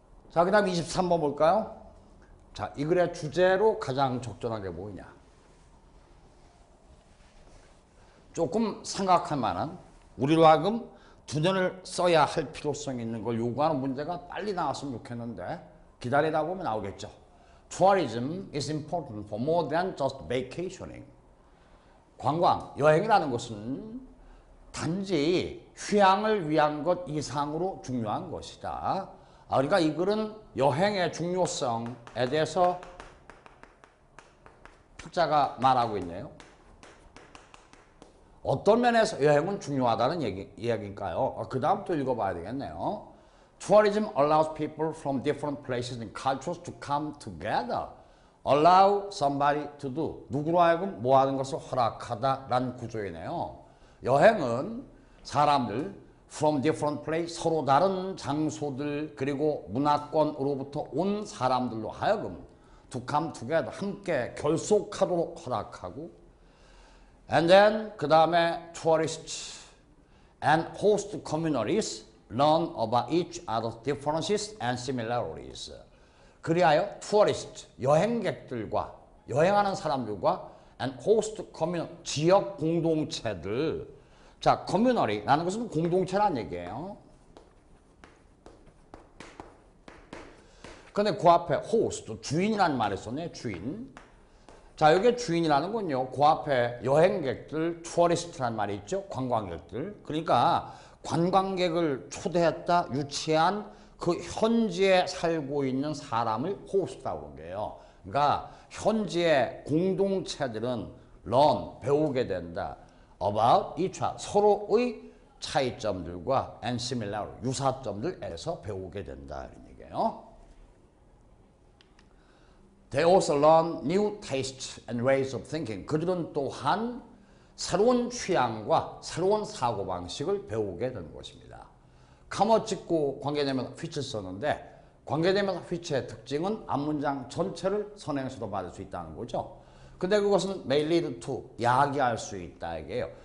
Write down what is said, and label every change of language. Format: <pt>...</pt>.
<ko>자, 그 다음 23번 볼까요? 자, 이 글의 주제로 가장 적절한 게 뭐냐? 조금 생각할 만한, 우리로 하여금 두뇌를 써야 할 필요성이 있는 걸 요구하는 문제가 빨리 나왔으면 좋겠는데 기다리다 보면 나오겠죠.</ko> <en>Tourism is important for more than just vacationing.</en> <ko>관광, 여행이라는 것은 단지 휴양을 위한 것 이상으로 중요한 것이다. 그러니까 이 글은 여행의 중요성에 대해서 학자가 말하고 있네요. 어떤 면에서 여행은 중요하다는 이야기일까요? 그 다음부터 읽어봐야 되겠네요.</ko> <en>Tourism allows people from different places and cultures to come together. Allow somebody to do.</en> <ko>누구로 하여금 뭐 하는 것을 허락하다라는 구조이네요. 여행은 사람들</ko> <en>from different place,</en> <ko>서로 다른 장소들 그리고 문화권으로부터 온 사람들로 하여금</ko> <en>to come together,</en> <ko>함께 결속하도록 허락하고</ko> <en>and then 그 다음에 tourists and host communities learn about each other's differences and similarities.</en> <ko>그리하여 tourist, 여행객들과 여행하는 사람들과</ko> <en>and host community,</en> <ko>지역 공동체들. 자, community라는 것은 공동체란 얘기예요. 근데 그 앞에 host, 주인이라는 말을 썼네, 주인. 자, 여기에 주인이라는 건요, 그 앞에 여행객들, tourist라는 말이 있죠, 관광객들. 그러니까 관광객을 초대했다, 유치한 그 현지에 살고 있는 사람을 host라고 한 거예요. 그러니까 현지의 공동체들은 learn, 배우게 된다.</ko> <en>about each other,</en> <ko>서로의 차이점들과 and similar, 유사점들에서 배우게 된다. 이런 얘기예요.</ko> <en>They also learn new tastes and ways of thinking.</en> <ko>그들은 또한 새로운 취향과 새로운 사고방식을 배우게 되는 것입니다. 카머 찍고 관계대명사 which를 썼는데 관계대명사 which의 특징은 앞문장 전체를 선행해서도 받을 수 있다는 거죠. 근데 그것은</ko> <en>may lead to,</en> <ko>야기할 수 있다 이게요.</ko>